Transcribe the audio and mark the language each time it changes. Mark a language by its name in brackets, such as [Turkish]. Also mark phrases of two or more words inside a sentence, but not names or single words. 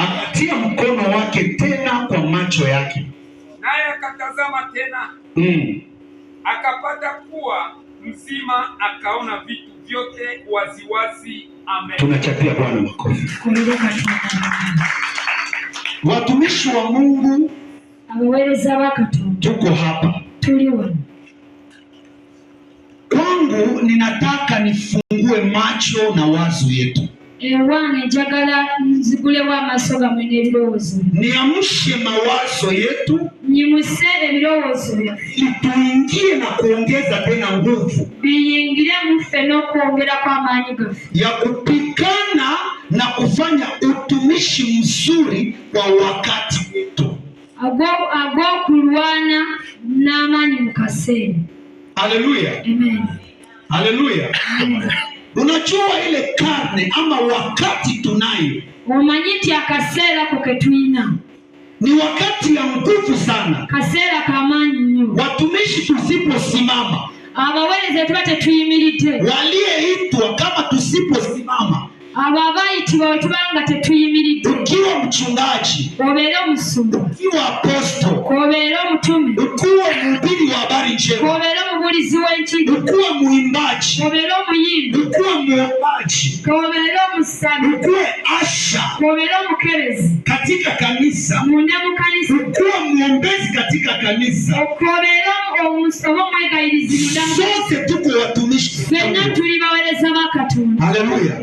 [Swahili] Akatia mkono wake tena kwa macho yake, naye akatazama tena. Akapata kuwa mzima, akaona vitu vyote waziwazi. Amen. Tunachapia Bwana makofi. Watumishi wa Mungu, [Ganda] abaweereza ba Katonda, [Swahili] tuko hapa. Tuliwa. Kwangu ninataka nifungue macho na wazo yetu. [Ganda] Wange njagala nzigulewo amaaso gammwe n'ebirowoozo. [Swahili] Niamshe mawazo yetu. [Ganda] Nyimuse ebirowoozo byaffe. [Swahili] Tuingie na kuongeza tena nguvu. [Ganda] Biyingire muffe n'okwongera kw'amaanyi gaffe. [Swahili] Ya kupigana na kufanya utumishi mzuri kwa wakati wetu. [Ganda] Ag'okulwana n'amaanyi mu kaseera. Haleluya. Amen. Haleluya. Amen. [Swahili] Unajua ile karne ama wakati tunayo, [Ganda] omanyi nti akaseera ko ke tulina [Swahili] ni wakati ya nguvu sana. [Ganda] Kaseera kamaanyi nnyo. [Swahili] Watumishi tusiposimama, [Ganda] abaweereza tuba tetuyimiridde, [Swahili] waliyeitwa kama tusiposimama, [Ganda] ababayitibwa bwe tubanga tetuyimiridde, [Swahili] ukiwa mchungaji, [Ganda] obeere omusumu, [Swahili] ukiwa aposto, [Ganda] obeere omutume, [Swahili] ukiwa mhubiri wa habari njema, [Ganda] obeere omubuulizi w'enkizo, [Swahili] ukiwa muimbaji, [Ganda] obeere omuyimbi, [Swahili] ukiwa muombaji, [Ganda] obeere omusabi, [Swahili] ukiwa asha [Ganda] obeere omukebezi [Swahili] katika kanisa, [Ganda] munda mu kanisa, [Swahili] ukiwa muombezi katika kanisa, [Ganda] obeere oba omwegayirizi munda mu kanisa. [Swahili] sote tuko watumishi. [Ganda] Ffenna tuli baweereza ba Katonda. Haleluya.